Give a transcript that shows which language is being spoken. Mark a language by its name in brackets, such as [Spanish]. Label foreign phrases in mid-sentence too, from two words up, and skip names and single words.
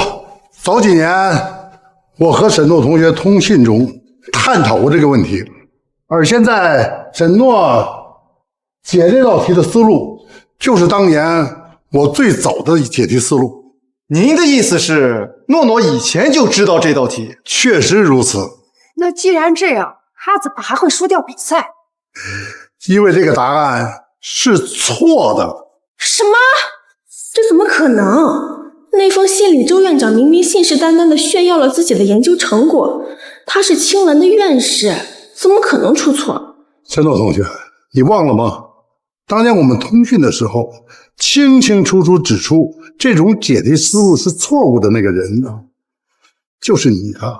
[Chinese] 早幾年，我和沈諾同學通信中探討過這個問題，而現在沈諾解這道題的思路，就是當年我最早的解題思路。您的意思是，諾諾以前就知道這道題？確實如此。那既然這樣，他怎麼還會輸掉比賽？因為這個答案是錯的。什麼？這怎麼可能？那封信里，周院長明明信誓旦旦地炫耀了自己的研究成果，他是青兰的院士，怎么可能出错？陈诺同学，你忘了吗？当年我们通讯的时候，清清楚楚指出这种解题思路是错誤的那个人呢，就是你啊！